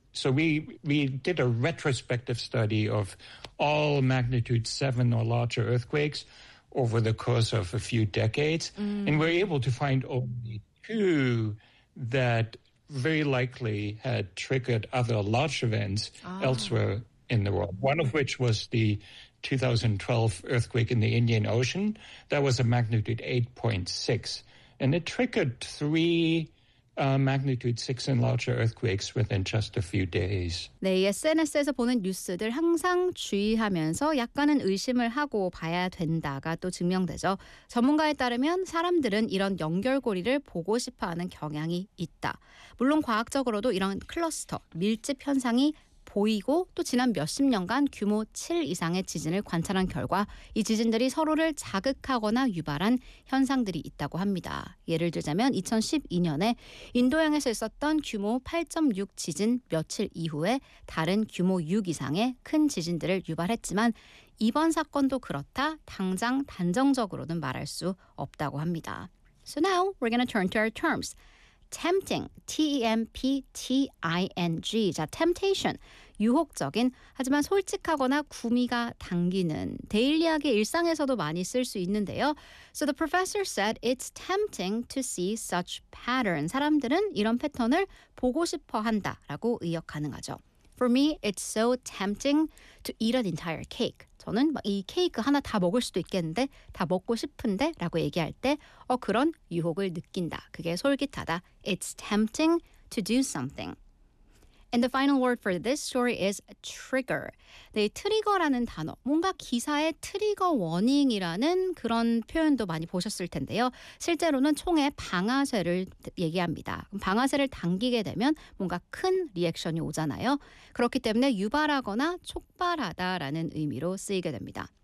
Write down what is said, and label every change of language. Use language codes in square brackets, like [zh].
[en] So we did a retrospective study of all magnitude 7 or larger earthquakes over the course of a few decades, and we're able to find only 2 that very likely had triggered other large events elsewhere in the world, one of which was the 2012 earthquake in the Indian Ocean. That was a magnitude 8.6. And it triggered three magnitude 6 and larger earthquakes within just a few days. [ko] 네, SNS에서 보는 뉴스들 항상 주의하면서 약간은 의심을 하고 봐야 된다가 또 증명되죠. 전문가에 따르면 사람들은 이런 연결고리를 보고 싶어하는 경향이 있다. 물론 과학적으로도 이런 클러스터, 밀집 현상이 보이고 또 지난 몇십 년간 규모 7 이상의 지진을 관찰한 결과 이 지진들이 서로를 자극하거나 유발한 현상들이 있다고 합니다. 예를 들자면 2012년에 인도양에서 있었던 규모 8.6 지진 며칠 이후에 다른 규모 6 이상의 큰 지진들을 유발했지만 이번 사건도 그렇다 당장 단정적으로는 말할 수 없다고 합니다. [en] So now we're going to turn to our terms. Tempting, T-E-M-P-T-I-N-G. [ko] 자, temptation, 유혹적인, 하지만 솔직하거나 구미가 당기는, 데일리하게 일상에서도 많이 쓸 수 있는데요. [en] So the professor said it's tempting to see such pattern. [ko] 사람들은 이런 패턴을 보고 싶어 한다라고 의역 가능하죠. [en] For me, it's so tempting to eat an entire cake. [ko] 저는 이 케이크 하나 다 먹을 수도 있겠는데, 다 먹고 싶은데 라고 얘기할 때 그런 유혹을 느낀다. 그게 솔깃하다. [en] It's tempting to do something. And the final word for this story is trigger. [ko] 네, 트리거라는 단어, 뭔가 기사의 트리거 워닝이라는 그런 표현도 많이 보셨을 텐데요. 실제로는 총의 방아쇠를 얘기합니다. 방아쇠를 당기게 되면 뭔가 큰 리액션이 오잖아요. 그렇기 때문에 유발하거나 촉발하다라는 의미로 쓰이게 됩니다.